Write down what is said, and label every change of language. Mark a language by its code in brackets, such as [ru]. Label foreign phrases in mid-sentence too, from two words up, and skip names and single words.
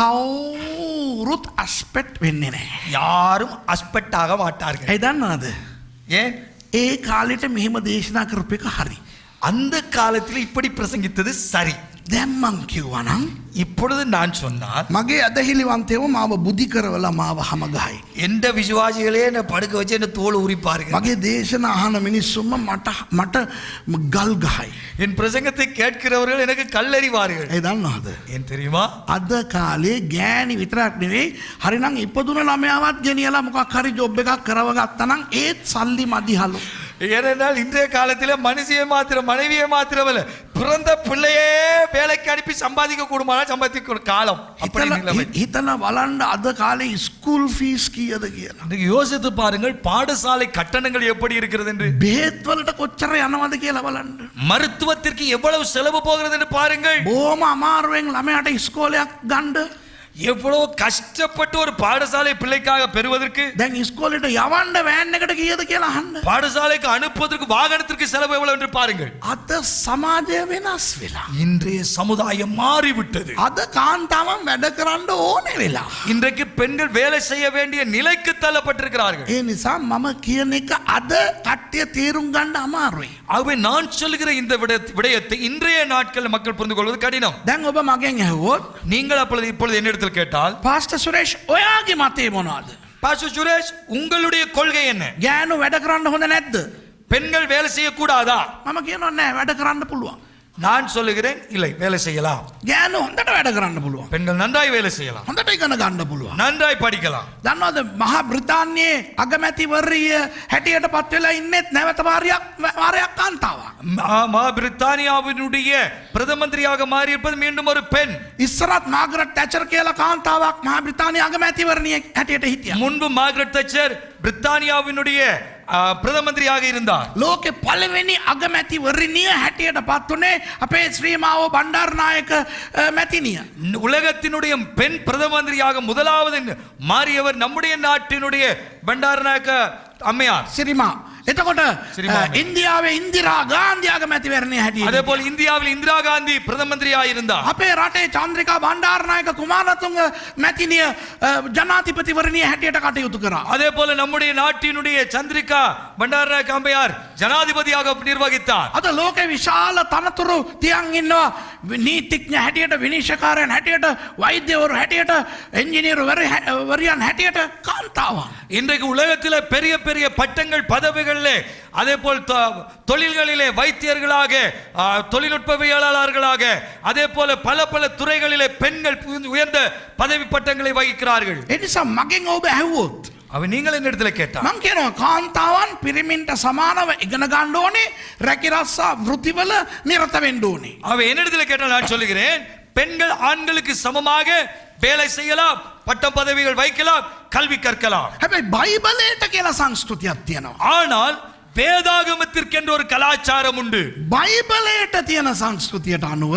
[si] කවුරුත් අස්පෙට් වෙන්නේ නැහැ. [ta] யாரும் அஸ்பெக்ட் ஆக மாட்டார்கள். [si] ඇයි දන්නවද? [ta] ஏன்? [si] ඒ කාලෙට මෙහෙම දේශනා කරපු එක හරි. [ta] அந்த காலத்தில் இப்படி பிரசங்கித்தது சரி. [si] දැන් මං කිව්වා නම් [ta] இப்பொழுது நான் சொன்னால் [si] මගේ අදහිලිවන්තයෝ මාව බුද්ධි කරවලා මාව හමගහයි. [ta] எந்த விசுவாசிகளே என்ன படுக்க வச்சு என்ன தோல் உரிப்பார்கள். [si] මගේ දේශනා අහන මිනිස්සුම මට ගල් ගහයි. [ta] என் பிரசங்கத்தை கேட்கிறவர்கள் எனக்கு கல்லறிவார்கள். [si] ඇයි දන්නවද? [ta] ஏன் தெரியுமா? [si] අද කාලේ ගෑණි විතරක් නෙවෙයි, හරිනම් ඉපදුන ළමයාවත් ගෙනියලා මොකක් හරි ජොබ් එකක් කරව ගත්තා නම් ඒත් සල්ලි මදිහලු. [ta] ஏனென்றால் இன்றைய காலத்தில் மனுஷியை மாத்திரம் மனைவியை மாத்திரமல்ல, பிறந்த பிள்ளையே வேலைக்கு அனுப்பி சம்பாதிக்க கூடுமானால் சம்பாதிக்க காலம். அப்படி நிலைமை. [si] හිතලා බලන්න අද කාලේ ස්කූල් ෆීස් කීයද කියලා. [ta] இன்னைக்கு யோசித்து பாருங்கள், பாடசாலை கட்டணங்கள் எப்படி இருக்கிறது என்று. [si] බෙහෙත් වලට කොච්චර යනවද කියලා බලන්න. [ta] மருத்துவத்திற்கு எவ்வளவு செலவு போகிறது என்று பாருங்கள். [si] බොහොම අමාරුවෙන් ළමයාට ඉස්කෝලයක් ගන්න. [ta] எவ்வளவு கஷ்டப்பட்டு ஒரு பாடசாலை பிள்ளைக்காக பெறுவதற்கு, [si] දැන් ඉස්කෝලේට යවන්න වෑන් එකට කීයද කියලා අහන්න. [ta] பாடசாலைக்கு அனுப்புவதற்கு வாகனத்திற்கு செலவு எவ்வளவு என்று பாருங்கள். [si] අද සමාජය වෙනස් වෙලා. [ta] இன்றைய சமுதாயம் மாறிவிட்டது. [si] අද කාන්තාවන් වැඩ කරන්න ඕනේ වෙලා. [ta] இன்றைக்கு பெண்கள் வேலை செய்ய வேண்டிய நிலைக்கு தள்ளப்பட்டிருக்கிறார்கள். [si] ඒ නිසා මම කියන එක අද කට්ටිය තේරුම් ගන්න අමාරුයි. [ta] ஆகவே நான் சொல்லுகிற இந்த விடயத்தை இன்றைய நாட்களில் மக்கள் புரிந்து கொள்வது கடினம். [si] දැන් ඔබ මගෙන් ඇහුවොත්, [ta] நீங்கள் இப்பொழுது என்னிடத்தில் கேட்டால், [si] පාස්ටර් සුරේෂ් ඔයාගේ මතය මොනවද? [ta] பாஸ்டர் சுரேஷ், உங்களுடைய கொள்கை என்ன? [si] ගෑනු වැඩ කරන්න හොඳ නැද්ද? [ta] பெண்கள் வேலை செய்யக்கூடாதா? [si] මම කියනවා නෑ, වැඩ කරන්න පුළුවන්. [ta] நான் சொல்லுகிறேன், இல்லை, வேலை செய்யலாம். [si] ගෑනු හොඳට වැඩ කරන්න පුළුවන්. [ta] பெண்கள் நன்றாய் வேலை செய்யலாம், [si] හොඳට ඉගෙන ගන්න පුළුවන්. [ta] நன்றாய் படிக்கலாம். [si] දන්නවද මහා බ්‍රිතාන්‍යයේ අගමැතිවරිය හැටියට පත් වෙලා ඉන්නෙත් නැවත වාරයක් කාන්තාවක්. [ta] பிரித்தானியாவினுடைய பிரதம மந்திரியாக மாறி இருப்பது மீண்டும் ஒரு பெண். [si] ඉස්සරත් මාගරට් තැචර් කියලා කාන්තාවක් මහා බ්‍රිතාන්‍ය අගමැතිවරණිය හැටියට හිටියා. [ta] முன்பு மார்கரெட் தச்சர் பிரித்தானியாவினுடைய பிரதம மந்திரியாக இருந்தார். [si] ලෝකේ පළවෙනි අගමැතිවරණිය හැටියට පත් උනේ අපේ ශ්‍රීමාව බණ්ඩාරනායක මැතිණිය. [ta] உலகத்தினுடைய பெண் பிரதம மந்திரியாக முதலாவது மாறியவர் நம்முடைய நாட்டினுடைய பண்டாரநாயக்க அம்மையார் [si] සිරිමා. එතකොට සිරිමා. ඉන්දියාවේ ඉන්දිරා ගාන්ධි අගමැතිවරණිය හැටියට. [ta] அதே போல் இந்தியாவில் இந்திரா காந்தி பிரதம மந்திரியாக இருந்தார். [si] අපේ රටේ චන්ද්‍රිකා බණ්ඩාරනායක කුමාරතුංග මැතිණිය ජනාධිපතිවරණිය හැටියට කටයුතු කරා. [ta] அதே போல நம்முடைய நாட்டினுடைய சந்திரிகா பண்டாரநாயக்க அம்மையார் ஜனாதிபதியாக நிர்வகித்தார். [si] අද ලෝකේ විශාල තනතුරු තියන් ඉන්නවා. නීතිඥ හැටියට, විනිශ්චයකාරයන් හැටියට, වෛද්‍යවරු හැටියට, එන්ජිනියරු වරියන් හැටියට කාන්තාවන්. [ta] இன்றைக்கு உலகத்தில் பெரிய பெரிய பட்டங்கள் பதவிகளிலே, அதே போல் தொழில்களிலே வைத்தியர்களாக, தொழில்நுட்பவியலாளர்களாக, அதே போல பல பல துறைகளிலே பெண்கள் உயர்ந்த பதவி பட்டங்களை வகிக்கிறார்கள். [si] ඒ නිසා මගෙන් ඔබ ඇහුවොත්, [ta] அவ நீங்கள் என்ன இடத்துல கேட்டா, [si] මං කියනවා කාන්තාවන් පිරිමින්ට සමානව ඉගෙන ගන්න ඕනේ, රැකිරස්සා වෘත්තිවල නිරත වෙන්න ඕනේ. [ta] அவ என்னிடத்தில் கேட்டால் நான் சொல்லுகிறேன், பெண்கள் ஆண்களுக்கு சமமாக வேலை செய்யலாம், பட்டம் பதவிகள் வைக்கலாம், கல்வி கற்கலாம். [si] හැබැයි බයිබලයට කියලා සංස්කෘතියක් තියෙනවා. [ta] ஆனால் வேதாகமத்திற்கென்று ஒரு கலாச்சாரம் உண்டு. [si] බයිබලයට තියෙන සංස්කෘතියට අනුව